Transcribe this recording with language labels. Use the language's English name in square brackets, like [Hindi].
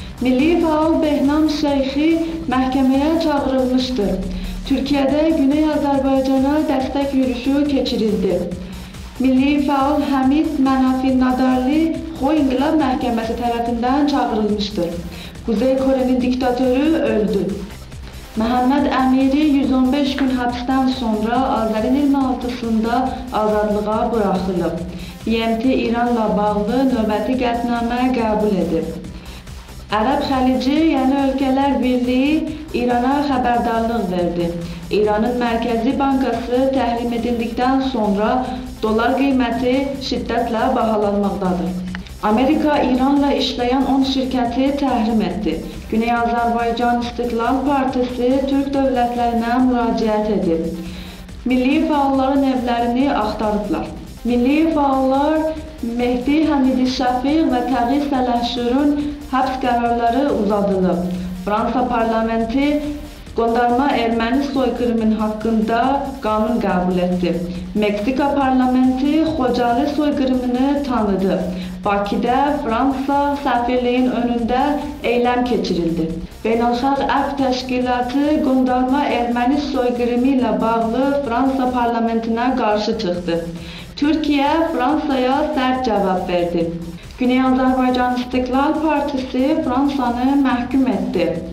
[Azerbaijani] Milli fəal Behnam Şeyxi məhkəməyə çağırılmışdır. Türkiyədə Güney Azərbaycana dəstək yürüyüşü keçirildi. Milli fəal Həmid Mənafi Nadarli Xoy İnqilab Məhkəməsi tərəfindən çağırılmışdır. [Turkish] Kuzey Kore'nin diktatörü öldü. [Azerbaijani] Məhəmməd Əmiri 115 gün həbsdən sonra Azərin 26-sında azadlığa buraxılıb. BMT İranla bağlı növbəti qətnamə qəbul edib. Ərəb Xəlici, yəni Ölkələr Birliyi İrana xəbərdarlıq verdi. İranın Mərkəzi Bankası təhrim edildikdən sonra dolar qiyməti şiddətlə bahalanmaqdadır. Amerika İranla işləyən 10 şirkəti təhrim etdi. Güney Azərbaycan İstiqlal Partisi Türk dövlətlərinə müraciət edib. Milli fəalların evlərini axtarıblar. Milli fəallar Mehdi Həmidi Şəfiq və Təği Sələşürün həbs qərarları uzadılıb. Fransa parlamenti qondarma erməni soykırımın haqqında qanun qəbul etdi. Meksika parlamenti Xocalı soykırımını tanıdı. Bakıda Fransa səfirliyin önündə eyləm keçirildi. Beynəlxalq Əfv Təşkilatı qondarma erməni soykırımı ilə bağlı Fransa parlamentinə qarşı çıxdı. Türkiyə Fransaya sərt cavab verdi. Güney Azərbaycan İstiqlal Partisi Fransanı məhkum etdi.